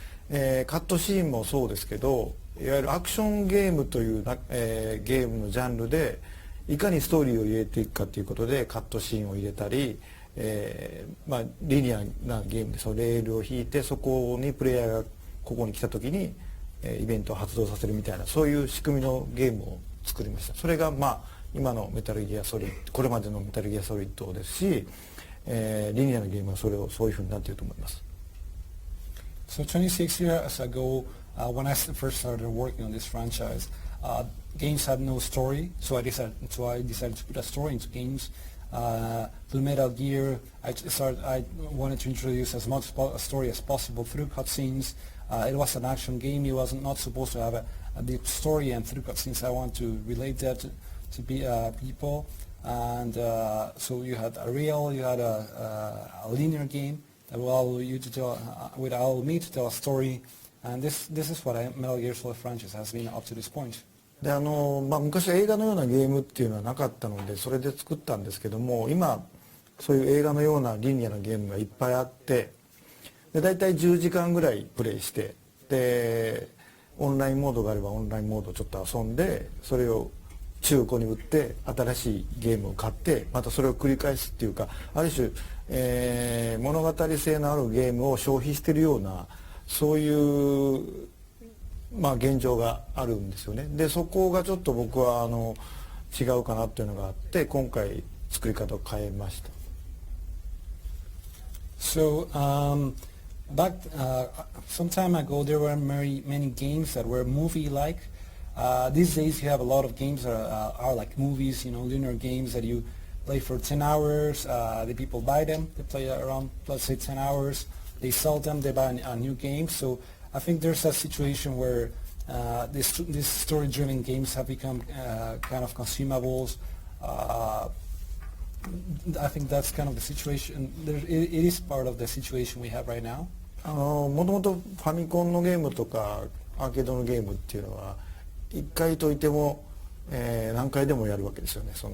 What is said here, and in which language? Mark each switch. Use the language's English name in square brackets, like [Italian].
[Japanese] で、カットシーンもそうですけど、いわゆるアクションゲームというゲームのジャンルでいかにストーリーを入れていくかということでカットシーンを入れたり、リニアなゲームでそのレールを引いてそこにプレイヤーがここに来た時にイベントを発動させるみたいな、そういう仕組みのゲームを作りました。それが今のメタルギアソリッド、これまでのメタルギアソリッドですし、リニアのゲームはそういうふうになっていると思います。 [English] So 26 years ago, when I first started working on this franchise, games had no story, so I decided to put a story into games. Through Metal Gear, I wanted to introduce as much story as possible through cutscenes. It was an action game. It was not supposed to have a deep story, and through cutscenes, I want to relate that to people. And so you had a linear game that will allow me to tell a story. And this is what Metal Gear Solid franchise has been up to this point. [Japanese] で昔映画のようなゲームっていうのはなかったのでそれで作ったんですけども、今そういう映画のようなリニアなゲームがいっぱいあって、で大体10時間ぐらいプレイして、でオンラインモードがあればオンラインモードをちょっと遊んで、それを中古に売って新しいゲームを買ってまたそれを繰り返すっていうか、ある種、物語性のあるゲームを消費しているような、そういう現状があるんですよね。でそこがちょっと僕は違うかなっていうのがあって、今回作り方を変えました。 [English] So back some time ago, there were many games that were movie-like. These days, you have a lot of games that are like movies, linear games that you play for 10 hours. The people buy them. They play around, let's say, 10 hours. They sell them. They buy a new game. So I think there's a situation where these story-driven games have become kind of consumables. I think that's kind of the situation. It is part of the situation we have right now. [Japanese] もともとファミコンのゲームとかアーケードのゲームっていうのは一回解いても、何回でもやるわけですよね。